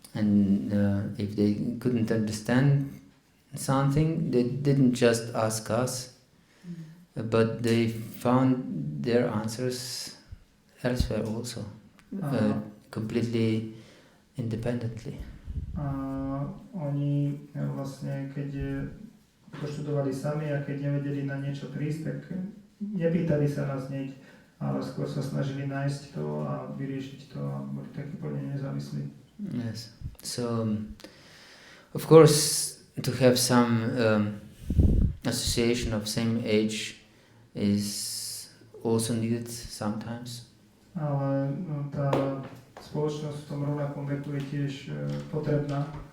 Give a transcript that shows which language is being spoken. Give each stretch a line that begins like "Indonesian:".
English: And if they couldn't understand something, they didn't just ask us, but they found their answers elsewhere also, completely independently.
Slovak: Oni vlastne, keď to študovali sami a keď nevedeli na niečo prísť, tak nepýtali sa nás hneď, ale skôr sa snažili nájsť to a vyriešiť to a boli takí plne nezávislí.
English: Yes. So, of course, to have some association of same age is also needed sometimes.
Slovak: Ale tá spoločnosť v tom rovnakom veku je tiež potrebná.